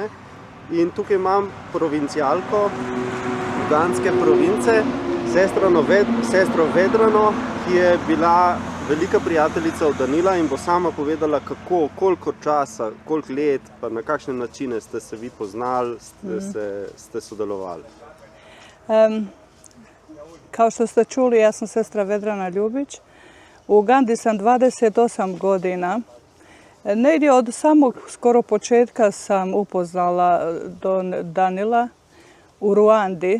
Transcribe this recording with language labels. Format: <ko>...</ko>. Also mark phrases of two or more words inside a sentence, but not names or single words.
<sl>In tukaj imam provincialko uganske province, sestro Vedrano, ki je bila velika prijateljica od Danila in bo sama povedala, kako, koliko časa, koliko let, pa na kakšne načine ste se vi poznali, ste sodelovali.</sl> <hr>Kao što ste čuli, ja sam sestra Vedrana Ljubić. U Ugandi sam 28 godina. Negdje od samog skoro početka sam upoznala Danila u Ruandi.</hr>